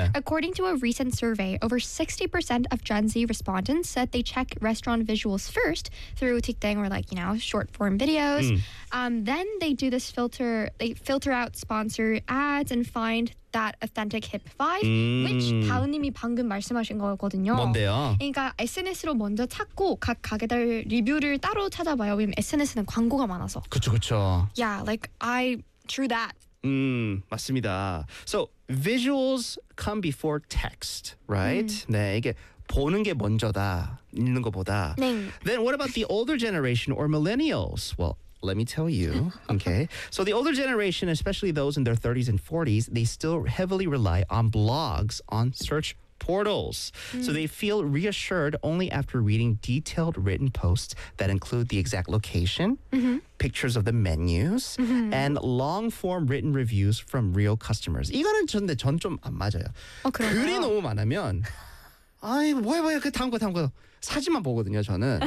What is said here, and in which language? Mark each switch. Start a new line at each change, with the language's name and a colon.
English: According to a recent survey, over 60% of Gen Z respondents said they check restaurant visuals first through TikTok or, like, you know, short form videos. Then they do this filter, they filter out sponsor ads and find that authentic hip vibe, which
Korean: 다은님이 방금 말씀하신 거거든요. 뭔데요? 그러니까 SNS로 먼저 찾고 각 가게들 리뷰를 따로 찾아봐요. 왜냐면 SNS는 광고가 많아서. 그쵸, 그쵸.
English: Yeah, like I drew that.
Korean: 맞습니다.
English: So visuals come before text, right?
Korean: 네, 이게 보는 게 먼저다. 읽는 거보다. 네.
English: Then what about the older generation or millennials? Well, let me tell you, okay? So the older generation, especially those in their 30s and 40s, they still heavily rely on blogs on search portals. So they feel reassured only after reading detailed written posts that include the exact location, pictures of the menus, and long-form written reviews from real customers.
Korean: 이거는 근데 전 좀 안 맞아요. 글이 너무 많으면 아이 뭐야 뭐야 그 다음 거 다음 거 사진만 보거든요 저는.